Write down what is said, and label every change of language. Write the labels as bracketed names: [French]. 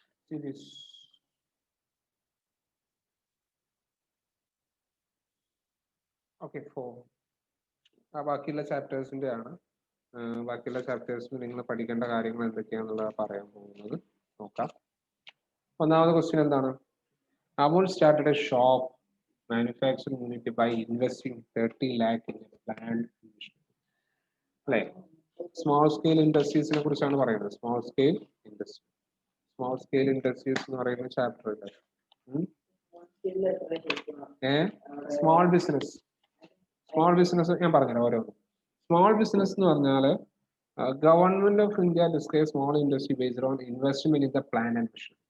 [English] See this. [Malayalam] Okay, 4. ബാക്കിയുള്ള ചാപ്റ്റേഴ്സിന്റെ ആണ്. ബാക്കിയുള്ള ചാപ്റ്റേഴ്സിൽ നിങ്ങൾ പഠിക്കേണ്ട കാര്യങ്ങൾ എന്തൊക്കെയാണെന്നുള്ളത് പറയാൻ പോകുന്നത്. നോക്കാം. ഒന്നാമത് ക്വസ്റ്റ്യൻ എന്താണ്? [English] Amul started a shop manufacturing unit by investing 30 lakh in a plant. [Malayalam] അല്ലെ, സ്മോൾ സ്കെയിൽ ഇൻഡസ്ട്രീസിനെ കുറിച്ചാണ് പറയുന്നത്. Small scale industry, small scale industries എന്ന് പറയുന്ന ചാപ്റ്റർ ഉണ്ട്. സ്മോൾ ബിസിനസ്, സ്മോൾ ബിസിനസ് ഞാൻ പറഞ്ഞുതരാം ഓരോന്നും. [English] small business [Malayalam] എന്ന് പറഞ്ഞാൽ [English] Government of India describe small industry based on investment in the plan and mission.